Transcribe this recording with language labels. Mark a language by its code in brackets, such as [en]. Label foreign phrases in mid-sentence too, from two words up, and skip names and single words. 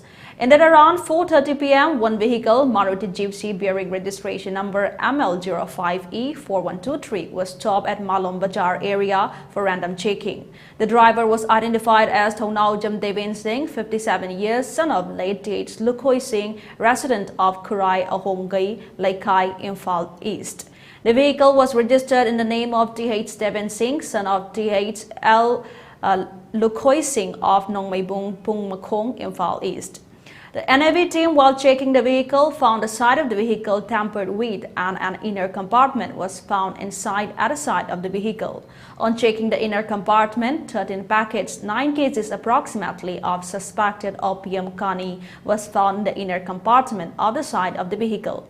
[en] And then around 4:30 p.m., one vehicle, Maruti Gypsy bearing registration number ML05E4123, was stopped at Malom Bazaar area for random checking. The driver was identified as Thonaujam Devin Singh, 57 years, son of late T.H. Lukhoi Singh, resident of Kurai Ahomgai, Laikai, Imphal East. The vehicle was registered in the name of T.H. Devin Singh, son of T.H. L. Lukhoi Singh of Nongmaibung, Pungmakong, Imphal East. The NAV team, while checking the vehicle, found the side of the vehicle tampered with and an inner compartment was found inside at the side of the vehicle. On checking the inner compartment, 13 packets, 9 cases approximately of suspected opium kani was found in the inner compartment of the side of the vehicle.